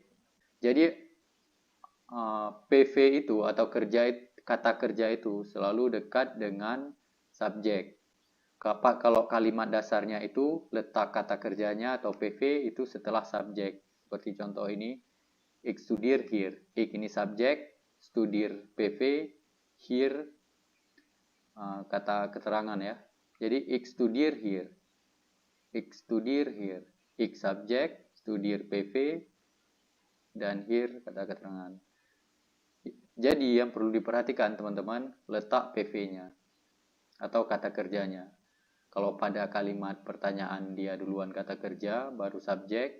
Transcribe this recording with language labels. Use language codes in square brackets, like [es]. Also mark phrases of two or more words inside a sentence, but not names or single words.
[id] Jadi PV itu atau kata kerja itu selalu dekat dengan subjek. Kalau kalimat dasarnya itu letak kata kerjanya atau PV itu setelah subjek. Seperti contoh ini, [nl] ik studeer hier. [id] Ik ini subjek, studeer PV, hier kata keterangan ya. [nl] Jadi ik studeer hier. Ik studeer hier. [id] Ik subjek, studeer PV, dan here kata keterangan. Jadi yang perlu diperhatikan teman-teman, letak PV-nya atau kata kerjanya. Kalau pada kalimat pertanyaan dia duluan kata kerja, baru subjek.